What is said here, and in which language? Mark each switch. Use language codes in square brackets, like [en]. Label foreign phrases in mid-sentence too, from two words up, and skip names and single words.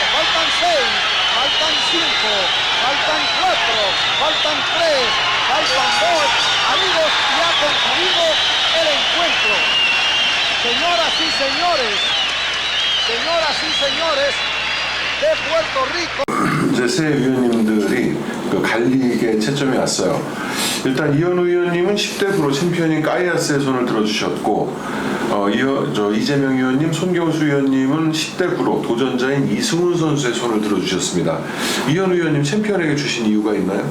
[es] Faltan 6, faltan 5, faltan 4, faltan 3, faltan 2. Amigos, ya ha concluido el encuentro. Señoras y señores, de Puerto Rico. [ko] 이제 새 위원님들이 그 갈리게 채점이 왔어요. 일단 이현우 위원님은 10대 프로 챔피언인 까이아스의 손을 들어주셨고, 이재명 위원님, 손경수 위원님은 10대 프로 도전자인 이승훈 선수의 손을 들어주셨습니다. 이현우 위원님 챔피언에게 주신 이유가 있나요?